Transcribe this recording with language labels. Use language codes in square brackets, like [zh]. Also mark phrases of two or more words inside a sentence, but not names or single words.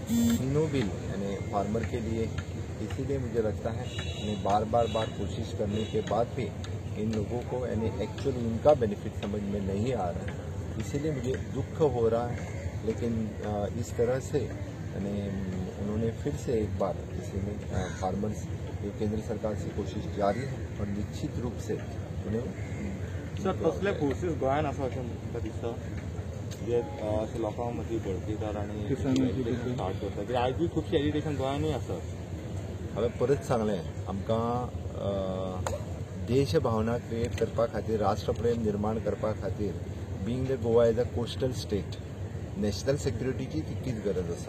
[hi] तीनों बिल यानी फार्मर के लिए, इसीलिए मुझे लगता है मैं बार बार कोशिश करने के बाद भी इन लोगों को यानी एक्चुअली इनका बेनिफिट समझ में नहीं आ रहा है, इसीलिए मुझे दुख हो रहा है। लेकिन इस तरह से यानी उन्होंने फिर से एक बार इसमें फार्मर्स ये केंद्र सरकार से कोशिश जारी है और निश्चित रूप से उन्हें [kok] सर कसले फोर्सीस गोंयान आसा अशें म्हाका दिसता, जे लोकां मदीं भडकयतात आनी स्टार्ट करतात, कित्याक आयज बी खुबशे एजिटेशन गोंयानूय आसा। हांवें परत सांगलें, आमकां देश भावना क्रिएट करपा खातीर, राष्ट्रप्रेम निर्माण करपा खातीर, [en] being the Goa as a coastal state, national securityची [kok] तितकीच गरज आसा।